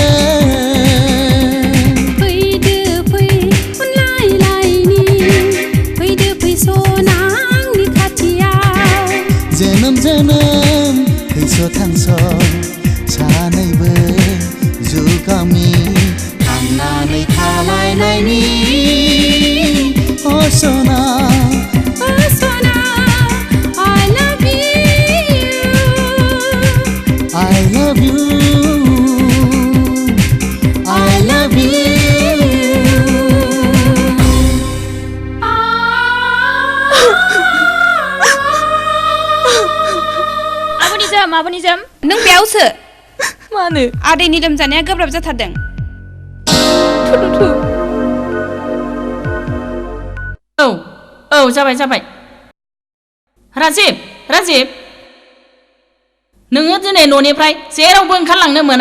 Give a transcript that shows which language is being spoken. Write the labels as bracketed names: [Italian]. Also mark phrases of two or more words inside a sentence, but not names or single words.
[Bodo] फैदो फै अनलायलायनि फैदो फै सना आंनि खाथियाव जोनोम जोनोम थैस' थांस' सानैबो जुगामि थांनानै थालायनायनि अ सना [English] सना I love you I love you I love you [Bodo] आब'निजोम नों बेयावसो मानो आदैनि लोमजानाया गोब्राब जाथारदों औ जाबाय राजिब नोङो दिनै न'निफ्राय जेरावबो ओंखारलांनो मोना